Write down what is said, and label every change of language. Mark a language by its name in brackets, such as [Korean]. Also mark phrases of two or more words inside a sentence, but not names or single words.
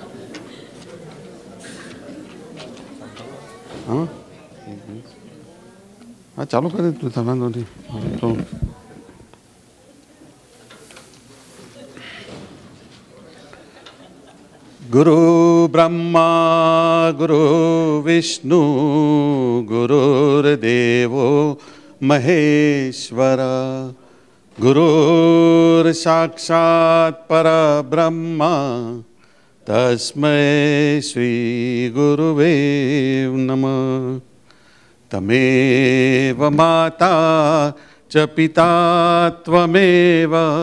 [Hindi] हाँ हाँ चालू कर दे तू सामान दो नहीं तो [Sanskrit] गुरु ब्रह्मा गुरु विष्णु गुरुर्देवो महेश्वरा गुरुर्साक्षात् परब्रह्म तस्मै श्री गुरुवे नमः तमेव माता च पिता त्वमेव